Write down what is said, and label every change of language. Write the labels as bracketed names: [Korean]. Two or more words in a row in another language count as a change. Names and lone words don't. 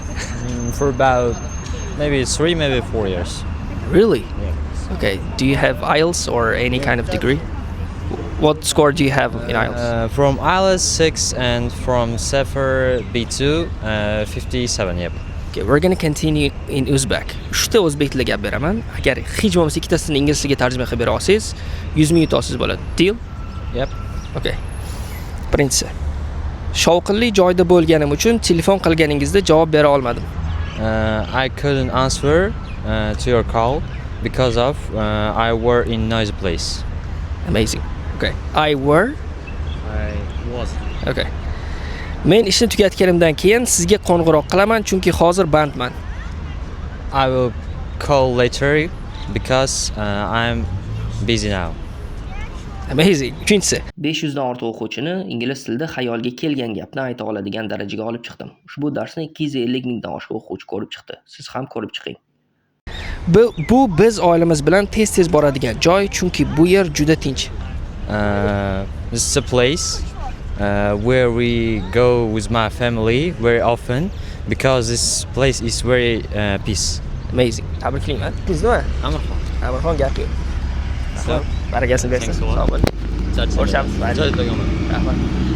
[English] For about maybe 3, maybe 4 years. Really? Yeah. Okay. Do you have IELTS or any kind of degree? What score do you have in IELTS? From IELTS 6 and from CEFR B2 57. Yep. Okay, we're going to continue in Uzbek. [Uzbek] 3 ta o'zbek tiliga gap beraman. Agar hech bo'lmasa ikkitasini ingliz tiliga tarjima qilib bera olsangiz, 100 ming yutasiz bo'ladi. [English] Deal? Yep. [Uzbek] Okay. Birinchisi. Shovqinli joyda bo'lganim uchun telefon qilganingizda javob bera olmadim. [English] I couldn't answer to your call because of I were in noisy place. Amazing. Okay. I was. Okay. [Uzbek] Men ishni tugatganimdan keyin sizga qo'ng'iroq qilaman chunki hozir bandman. [English] I will call later because I'm busy now. Amazing. [Uzbek] Uchinchisi. 500 dan ortiq o'quvchini ingliz tilida xayolga kelgan gapni ayta oladigan darajaga olib chiqdim. Ushbu darsni 250 mingdan oshiq o'quvchi ko'rib chiqdi. Siz ham ko'rib chiqing. Bu biz oilamiz bilan tez-tez boradigan joy, chunki bu yer juda tinch. [English] This is a place where we go with my family very often because this place is very peace. Amazing. [Uzbek] Tabriklayman. Bizdami? Amirxon. Amirxon gap yo'q. Barakasini bersin. Sog' bo'ling. Ko'rishamiz. Rahmat.